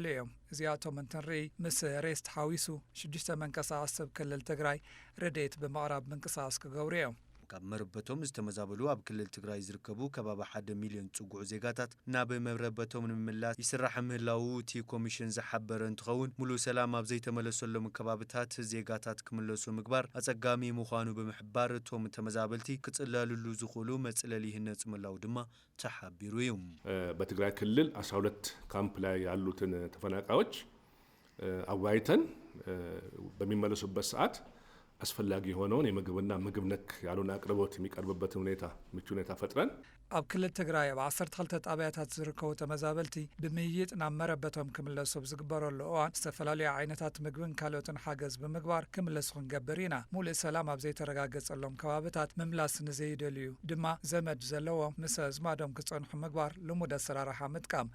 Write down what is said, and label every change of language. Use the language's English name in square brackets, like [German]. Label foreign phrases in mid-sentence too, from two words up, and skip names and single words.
[Tigrinya] እዮም። እዚኣቶም እንትንርኢ ምስ ሬስት ሓዊሱ 6 መንቀሳቐስ ሰብ ክልል ትግራይ ረድኤት ብምቕራብ ምንቅስቓስ ክገብሩ እዮም። ካብ መረበቶም ዝተመዛበሉ ኣብ ክልል ትግራይ ዝርከቡ ከባቢ 1 ሚልዮን ጽጉዕ ዜጋታት ናብ መረበቶም ንምምላስ ይስራሕ ምህላው እቲ ኮሚሽን ዝሓበረ እንትኸውን ሙሉእ ሰላም ኣብ ዘይተመለሰሎም ከባቢታት ዜጋታት ክምለሱ ምግባር ኣጸጋሚ ምዃኑ ብምሕባር እቶም ተመዛበልቲ ክጽለልሉ ዝኽእሉ መጽለሊ ይህነጽ ምላው ድማ ተሓቢሩ እዩ። [Amharic] በትግራይ ክልል 12 ካምፕ ላይ ያሉትን ተፈናቃዮች አዋይተን በሚመለሱበት ሰዓት አስፈላጊ የሆነውን የምግብና ምግብ ነክ ያሉን አቅርቦት የሚቀርብበትን ሁኔታ ምቹ ሁኔታ ፈጥረን [Tigrinya] ኣብ ክልል ትግራይ ኣብ 12 ጣብያታት ዝርከቡ ተመዛበልቲ ብምይይጥ ናብ መረበቶም ክምለሱ ዝግበረሉ እዋን ዝተፈላለዩ ዓይነታት ምግብን ካልኦትን ሓገዝ ብምግባር ክምለሱ ክንገብር ኢና። ሙሉእ ሰላም ኣብ ዘይተረጋገፀሎም ከባቢታት ምምላስ ንዘይደልዩ ድማ ዘመድ ዘለዎም ምስ ኣዝማዶም ክጸንሑ ምግባር ልሙድ ኣሰራርሓ ምጥቃም